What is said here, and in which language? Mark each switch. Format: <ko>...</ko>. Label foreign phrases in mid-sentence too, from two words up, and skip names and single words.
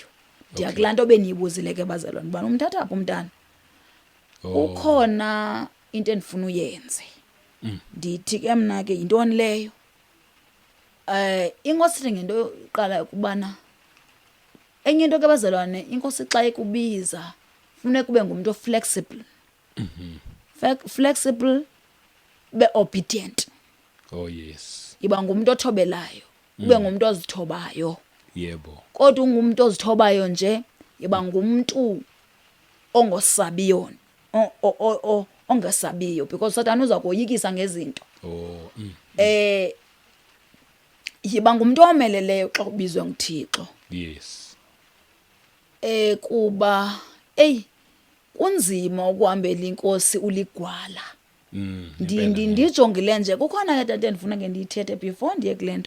<xh>Ndiyakulanto beniyibuzile ke bazalwane bani umthatha apho umntana. Ukhona into endifuna uyenze. Ndithi ke mna ke intoni leyo? inkosi ngento yoqala ukubana enye into ke bazalwane inkosi xa ikubiza funeka kube ngumuntu</xh> <en>flexible flexible be obedient Oh yes.</en> <xh>iba ngumuntu othobelayo ube ngumuntu ozithobayo</xh> <zu>Yebo.</zu> <xh>kodwa ungumuntu ozithobayo nje iba ngumuntu ongosabiyo ongasabiyo because Satan uza koyikisa ngezinto Oh. yiba ngumuntu omeleleyo xa kubizwe nguThixo</xh> <en>Yes.</en> <xh>kuba kunzima ukuhambela inkosi uligwala ndijongile nje kukhona ke tata ndifuna ke ndiyithethe before ndiye kulento</xh>